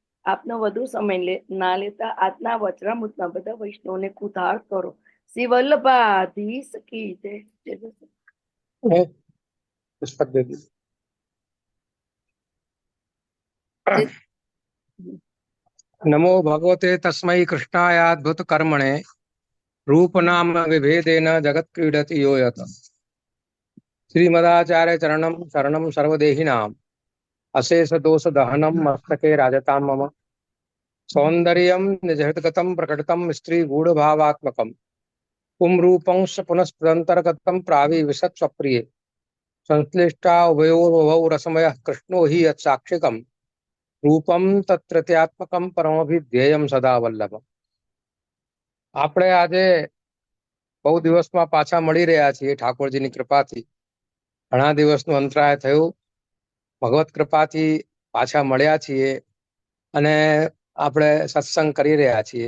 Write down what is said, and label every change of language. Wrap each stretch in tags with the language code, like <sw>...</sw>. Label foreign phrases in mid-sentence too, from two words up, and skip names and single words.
<gu>આપનો વધુ સમય ના લેતા આજના વચનામૃતમાં બધા વૈષ્ણવને કૃતાર્થ કરો. શ્રી વલ્લભાધીશ કી જય.</gu> <sa>नमो भगवते तस्मै कृष्णाय अद्भुत कर्मणे रूप नाम विभेदेन जगत क्रीडति यो यत. श्रीमदाचार्य चरणम शरणम सर्वदेहिनाम अशेष दोष दहनम मस्तके राजताम मम सौंदर्यम निजहृतगतम प्रकटतम स्त्री गूढ़ भावात्मकम पुंरूपंश पुनस्तदंतर्गतम प्राविविशत स्वप्रिय संश्लिष्टा उभयोर्भवौ रसमयः कृष्णो हि यत्साक्षिकम रूपम तत्रत्यात्मकम परमभिध्येयम सदा वल्लभ.</sa> <gu>આપણે આજે બહુ દિવસમાં પાછા મળી રહ્યા છીએ ઠાકોરજીની કૃપાથી. ઘણા દિવસનું અંતરાય થયું, ભગવત કૃપાથી પાછા મળ્યા છીએ અને આપણે સત્સંગ કરી રહ્યા છીએ.</gu>